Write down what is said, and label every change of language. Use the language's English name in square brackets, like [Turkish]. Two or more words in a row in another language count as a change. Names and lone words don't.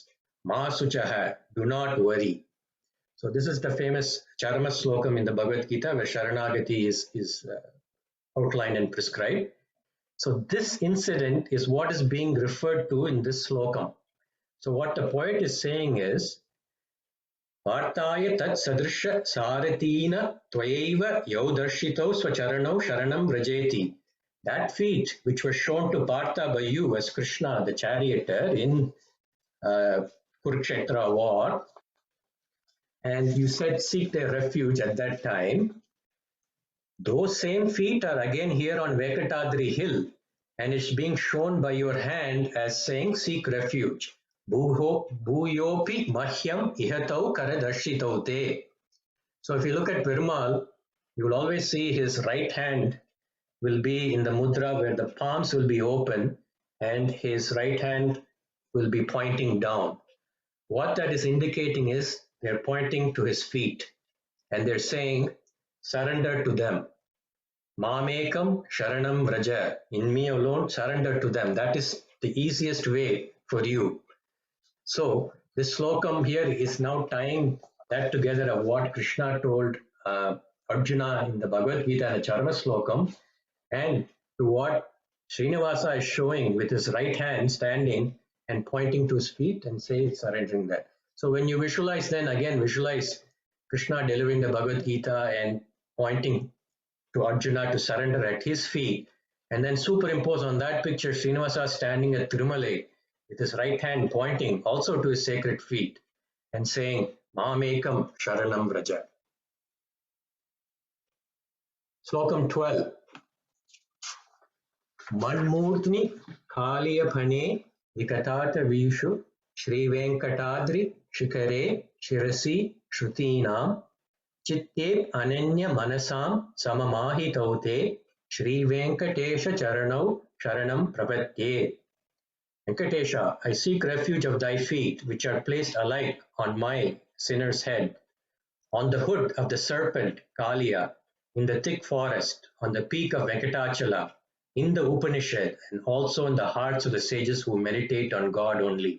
[Sanskrit] मा शुचः, [English] do not worry. So this is the famous Charma Shlokam in the Bhagavad Gita where Sharanagati is outlined and prescribed. So this incident is what is being referred to in this Shlokam. So what the poet is saying is, [Sanskrit] पार्थाय तत्सदृश सारथिना त्वयैव यौदर्शितौ स्वचरणौ शरणं राजेति. [English] That feat which was shown to Partha by you as Krishna, the charioteer in Kurukshetra war, and you said seek their refuge at that time, those same feet are again here on Venkatadri hill, and it's being shown by your hand as saying seek refuge. [Sanskrit] भूयोपि मह्यं इहतौ करदर्शितौ ते. [English] So if you look at Perumal, you will always see his right hand will be in the mudra where the palms will be open and his right hand will be pointing down. What that is indicating is they're pointing to his feet and they're saying, surrender to them. [Sanskrit] मामेकं शरणं राज. [English] In me alone, surrender to them. That is the easiest way for you. So this slokam here is now tying that together of what Krishna told Arjuna in the Bhagavad Gita and the Charma slokam, and to what Srinivasa is showing with his right hand standing and pointing to his feet and say surrendering that. So when you visualize, then again visualize Krishna delivering the Bhagavad Gita and pointing to Arjuna to surrender at his feet, and then superimpose on that picture Srinivasa standing at Tirumalai with his right hand pointing also to his sacred feet and saying, [Sanskrit] मामेकं शरणं व्रज. [English] Shlokam 12. [Sanskrit] मन्मूर्ध्नि कालियफणे विकटत विषु श्री वेङ्कटाद्रि शिखरे शिरसि श्रुतीनाम् चित्ते अनन्य मनसां सममाहितौते श्री वेङ्कटेश चरणौ शरणं प्रपद्ये. [English] Venkatesha, I seek refuge of thy feet, which are placed alike on my sinner's head, on the hood of the serpent Kaliya, in the thick forest, on the peak of Venkatachala, in the Upanishad, and also in the hearts of the sages who meditate on God only.